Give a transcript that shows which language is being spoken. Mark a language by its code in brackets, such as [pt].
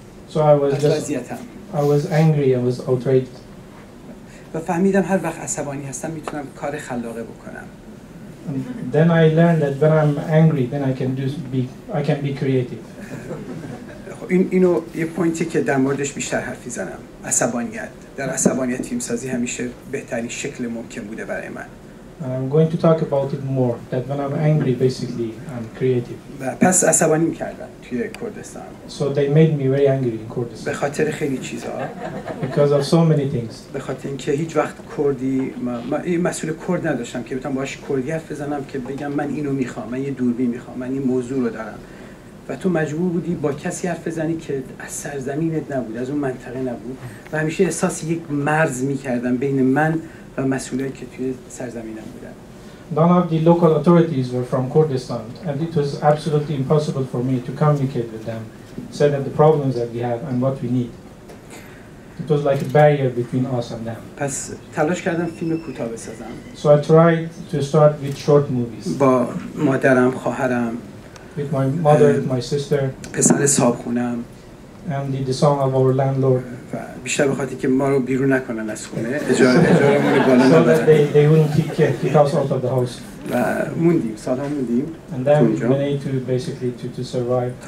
[en] So I was angry, I was outraged. [fa] و فهمیدم هر وقت عصبانی هستم میتونم کار خلاقه بکنم. [en] And then I learned that when I'm angry, then I can be creative. [fa] اینو یه پوینتی که در موردش بیشتر حرف میزنم. عصبانیت. در عصبانیت فیلمسازی همیشه بهترین شکل ممکن بوده برای من. [en] I'm going to talk about it more. That when I'm angry, basically, I'm creative. [fa] و پس عصبانی می‌کردن توی کردستان. [en] So they made me very angry in Kurdistan. [fa] به خاطر خیلی چیزها. [en] Because of so many things. [fa] به خاطر اینکه هیچ وقت کردی این مسئول کرد نداشتم که بتونم باهاش کردی حرف بزنم که بگم من اینو می‌خوام، من یه دوربین می‌خوام، من این موضوع رو دارم. و تو مجبور بودی با کسی حرف بزنی که از سرزمینت نبود، از اون منطقه نبود و همیشه احساس یک مرز می‌کردم بین من و مسئولایی که توی سرزمینم بودن. [en] None of the local authorities were from Kurdistan, and it was absolutely impossible for me to communicate with them, say that the problems that we have and what we need. It was like a barrier between us and them. [fa] پس تلاش کردم فیلم کوتاه بسازم. [en] So I tried to start with short movies. [fa] با مادرم، خواهرم، [en] with my mother, with my sister, [fa] پسر صاحبخونم. [en] and the son of our landlord. [fa] بیشتر به خاطر که ما رو بیرون نکنن از خونه، اجارهمون رو بالا نبرن. [en] So that they wouldn't kick us out of the house. [fa] و موندیم، سالها موندیم. [en] And then we managed to basically to survive.